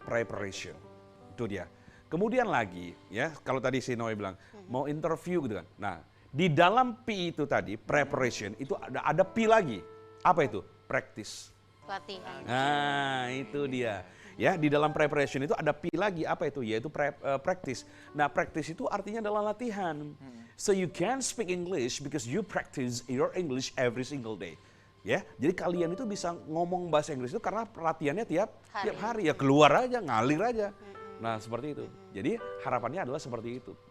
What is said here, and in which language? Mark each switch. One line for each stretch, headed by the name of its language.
Indonesian: Preparation. Itu dia. Kemudian lagi, ya kalau tadi si Noe bilang mau interview gitu kan. Nah, di dalam P itu tadi preparation itu ada P lagi. Apa itu? Practice. Latihan. Nah, itu dia. Ya, di dalam preparation itu ada P lagi, apa itu? Yaitu practice. Nah, practice itu artinya adalah latihan.
English: So you can speak English because you practice your English every single day.
Indonesian: Ya, jadi kalian itu bisa ngomong bahasa Inggris itu karena latihannya tiap hari. Ya keluar aja, ngalir aja. Nah, seperti itu. Jadi harapannya adalah seperti itu.